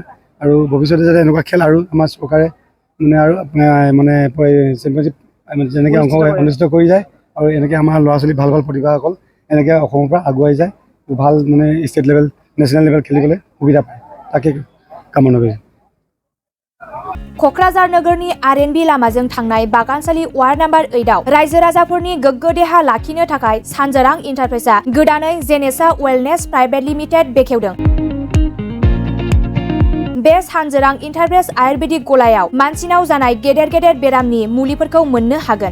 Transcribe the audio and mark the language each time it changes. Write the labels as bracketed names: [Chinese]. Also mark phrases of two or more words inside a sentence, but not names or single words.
[Assamese] আৰু ভৱিষ্যতে যাতে এনেকুৱা খেল আৰু আমাৰ চৰকাৰে মানে আৰু মানে চেম্পিয়নশ্বিপ যেনেকৈ অনুষ্ঠিত কৰি যায়, আৰু এনেকৈ আমাৰ ল'ৰা ছোৱালী ভাল প্ৰতিভাসকল এনেকৈ অসমৰ পৰা আগুৱাই যায়, ভাল মানে [English] state level national level [Assamese] খেলিবলৈ সুবিধা পায়, তাকে কামনা কৰিছোঁ। [Bodo] क'क्राझार नोगोरनि RNB लामाजों थांनाय बागानसालि वार्ड नम्बर 8आव रायजो राजाफोरनि गोग्गो देहा लाखिनो थाखाय सानजोरां इन्टारप्राइजआ गोदानै जेनेसा वेलनेस प्राइभेट लिमिटेड बेखेवदों। बे सानजोरां इन्टारप्राइज आयुर्वेदिक गलायाव मानसिनाव जानाय गेदेर बेरामनि मुलिफोरखौ मोननो हागोन।